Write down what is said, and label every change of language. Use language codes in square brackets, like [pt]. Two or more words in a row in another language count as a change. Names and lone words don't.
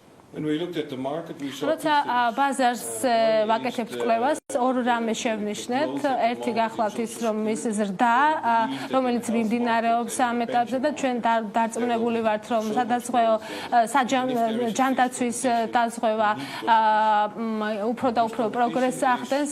[en] When we looked at the market, we saw [ka] როცა ბაზარს ვაკეთებთ კვლევას, ორ რამე შევნიშნეთ. ერთი გახლავთ ის, რომ ის ზრდა, რომელიც მიმდინარეობს ამ ეტაპზე და ჩვენ დარწმუნებული ვართ, რომ სადაზღვეო ჯანდაცვის დაზღვევა უფრო და უფრო პროგრესს ახდენს.